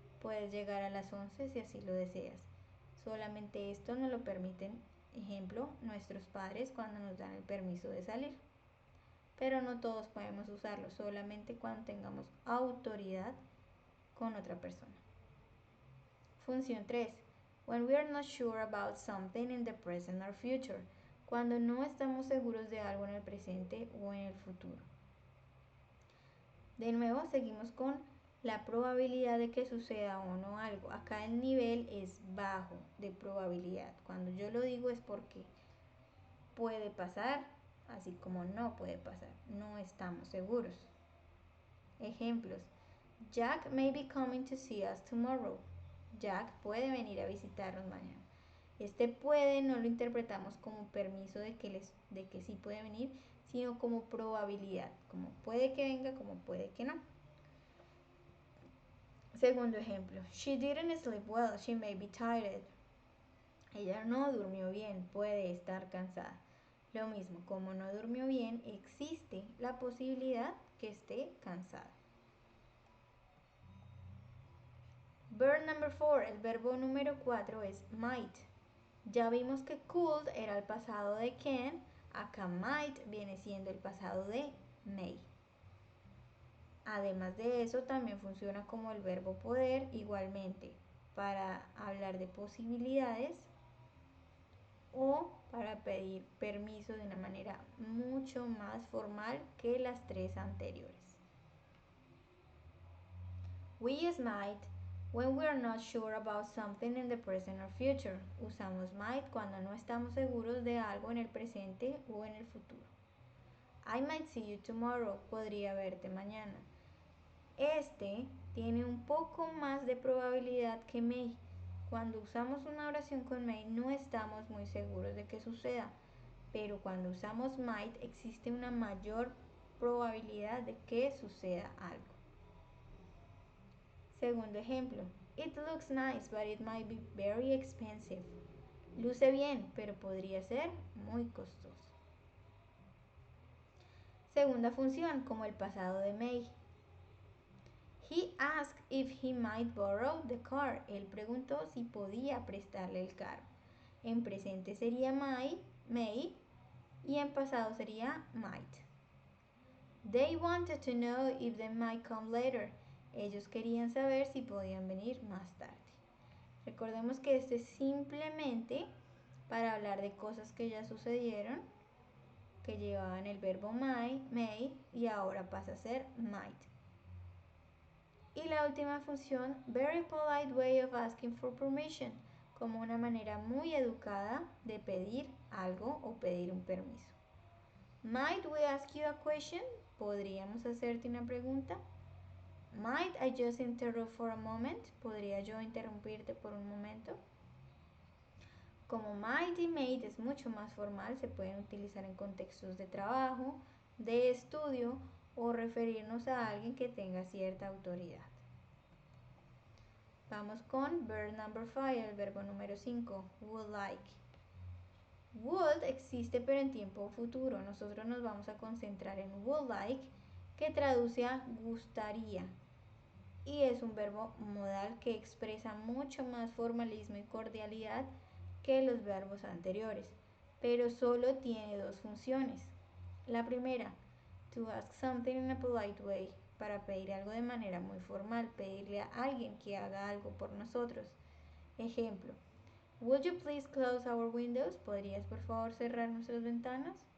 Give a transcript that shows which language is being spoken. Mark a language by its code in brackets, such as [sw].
[es] Puedes llegar a las 11 si así lo deseas. Solamente esto nos lo permiten, ejemplo, nuestros padres cuando nos dan el permiso de salir. Pero no todos podemos usarlo, solamente cuando tengamos autoridad con otra persona. Función 3. [en] When we are not sure about something in the present or future. [es] Cuando no estamos seguros de algo en el presente o en el futuro. De nuevo, seguimos con la probabilidad de que suceda o no algo. Acá el nivel es bajo de probabilidad. Cuando yo lo digo es porque puede pasar, así como no puede pasar. No estamos seguros. Ejemplos. [en] Jack may be coming to see us tomorrow. [es] Jack puede venir a visitarnos mañana. Este puede no lo interpretamos como permiso de que sí puede venir, sino como probabilidad, como puede que venga, como puede que no. Segundo ejemplo, [en] she didn't sleep well, she may be tired. [es] Ella no durmió bien, puede estar cansada. Lo mismo, como no durmió bien, existe la posibilidad que esté cansada. [en] Verb number 4, [es] el verbo número 4 es might. Ya vimos que could era el pasado de can, acá might viene siendo el pasado de may. Además de eso, también funciona como el verbo poder, igualmente para hablar de posibilidades o para pedir permiso de una manera mucho más formal que las tres anteriores. [en] We use might when we are not sure about something in the present or future. [es] Usamos might cuando no estamos seguros de algo en el presente o en el futuro. [en] I might see you tomorrow. [es] Podría verte mañana. Este tiene un poco más de probabilidad que may. Cuando usamos una oración con may no estamos muy seguros de que suceda, pero cuando usamos might existe una mayor probabilidad de que suceda algo. Segundo ejemplo, [en] it looks nice, but it might be very expensive. [es] Luce bien, pero podría ser muy costoso. Segunda función, como el pasado de may. [en] He asked if he might borrow the car. [es] Él preguntó si podía prestarle el carro. En presente sería may y en pasado sería might. [en] They wanted to know if they might come later. [es] Ellos querían saber si podían venir más tarde. Recordemos que esto es simplemente para hablar de cosas que ya sucedieron, que llevaban el verbo may y ahora pasa a ser might. Y la última función, [en] very polite way of asking for permission, [es] como una manera muy educada de pedir algo o pedir un permiso. [en] Might we ask you a question? [es] ¿Podríamos hacerte una pregunta? [en] Might I just interrupt for a moment? [es] ¿Podría yo interrumpirte por un momento? Como might y may es mucho más formal, se pueden utilizar en contextos de trabajo, de estudio o referirnos a alguien que tenga cierta autoridad. Vamos con [en] verb number 5, [es] el verbo número 5, would like. Would existe pero en tiempo futuro. Nosotros nos vamos a concentrar en would like, que traduce a gustaría. Y es un verbo modal que expresa mucho más formalismo y cordialidad que los verbos anteriores, pero solo tiene dos funciones. La primera, [en] to ask something in a polite way, [es] para pedir algo de manera muy formal, pedirle a alguien que haga algo por nosotros. Ejemplo, [en] would you please close our windows? [es] ¿Podrías por favor cerrar nuestras ventanas?